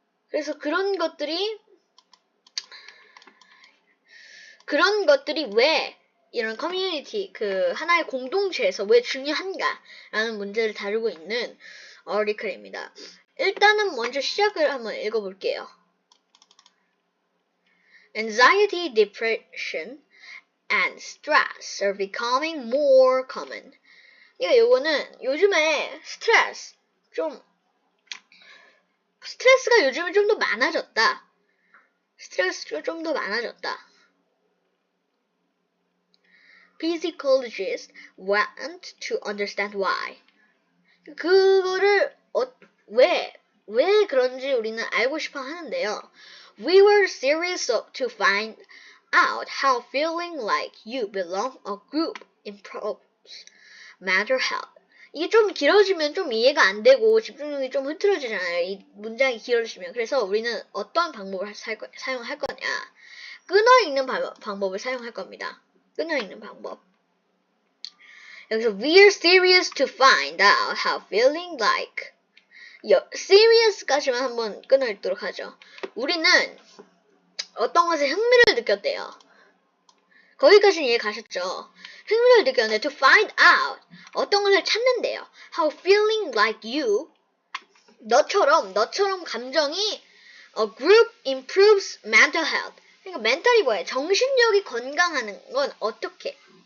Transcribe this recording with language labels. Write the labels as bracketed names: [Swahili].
[Korean] 그래서 그런 것들이 왜 이런 커뮤니티, 하나의 공동체에서 왜 중요한가라는 문제를 다루고 있는 어리클입니다. 일단은 먼저 시작을 한번 읽어볼게요. [English] Anxiety, depression, and stress are becoming more common. [Korean] 요거는 요즘에 스트레스가 요즘에 좀 더 많아졌다. 스트레스가 좀 더 많아졌다. [English] Psychologists want to understand why. [Korean] 그거를 왜 그런지 우리는 알고 싶어 하는데요. [English] We were serious to find out how feeling like you belong a group improves mental health. [Korean] 이게 좀 길어지면 좀 이해가 안 되고 집중력이 좀 흐트러지잖아요. 이 문장이 길어지면. 그래서 우리는 어떤 방법을 사용할 거냐. 끊어 읽는 방법을 사용할 겁니다. 끊어 읽는 방법. 여기서 [English] we're serious to find out how feeling like serious [Korean] 까지만 한번 끊어 읽도록 하죠. 우리는 어떤 것에 흥미를 느꼈대요. 거기까지는 이해 가셨죠? 흥미를 느꼈는데 [English] to find out [Korean] 어떤 것을 찾는데요. [English] How feeling like you [Korean] 너처럼 감정이 [English] a group improves mental health. [Korean] 그러니까 멘탈이 뭐예요? 정신력이 건강하는 건 어떻게?